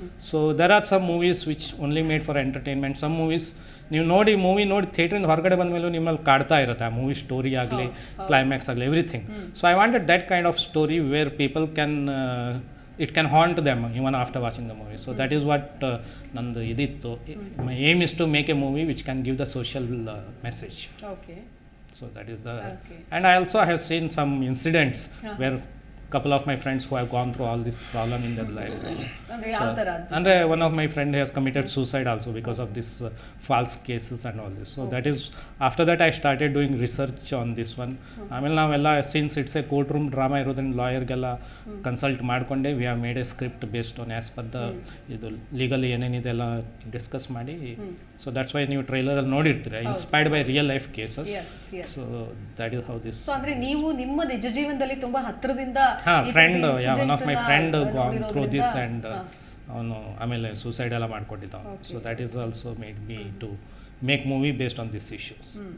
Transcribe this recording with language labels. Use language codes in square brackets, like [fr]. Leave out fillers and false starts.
[en] So there are some movies which only made for entertainment. [kn] Some movies ನೀವು movie ನೋಡಿ ಥಿಯೇಟ್ರಿಂದ ಹೊರಗಡೆ ಬಂದ ಮೇಲೂ ನಿಮ್ಮಲ್ಲಿ ಕಾಡ್ತಾ ಇರುತ್ತೆ ಆ ಮೂವಿ ಸ್ಟೋರಿ ಆಗಲಿ, ಕ್ಲೈಮ್ಯಾಕ್ಸ್ ಆಗಲಿ, everything. [en] So I wanted that kind of story where people can it can haunt them even after watching the movie. So that is what [kn] ನಂದು ಇದಿತ್ತು. [en] My aim is to make a movie which can give the social message. So that is the and I also have seen some incidents where couple of my friends who have gone through all this problem in their life. And one of my friend has committed suicide also because of this false cases and all this. So that is after that I started doing research on this one. [kn] ಆಮೇಲೆ ನಾವೆಲ್ಲ [en] since it's a court room drama [kn] ಇರೋದ್ರಿಂದ ಲಾಯರ್ಗೆಲ್ಲ consult ಮಾಡಿಕೊಂಡೆ [en] we have made a script based on as per the [kn] ಇದು legally ಏನೇನಿದೆ ಎಲ್ಲ discuss ಮಾಡಿ. [en] so that's why [kn] ನೀವು ಟ್ರೈಲರಲ್ಲಿ ನೋಡಿರ್ತೀರ [en] Inspired by real life cases. So that is how this. [kn] So ಅಂದ್ರೆ ನೀವು ನಿಮ್ಮ ನಿಜ ಜೀವನದಲ್ಲಿ ತುಂಬಾ ಹತ್ತಿರದಿಂದ [en] friend one of my friend gone through this and [kn] ಅವನು ಆಮೇಲೆ ಸೂಸೈಡ್ ಎಲ್ಲ ಮಾಡ್ಕೊಂಡಿದ್ದ. [en] So that is also made me to make movie based on this issues.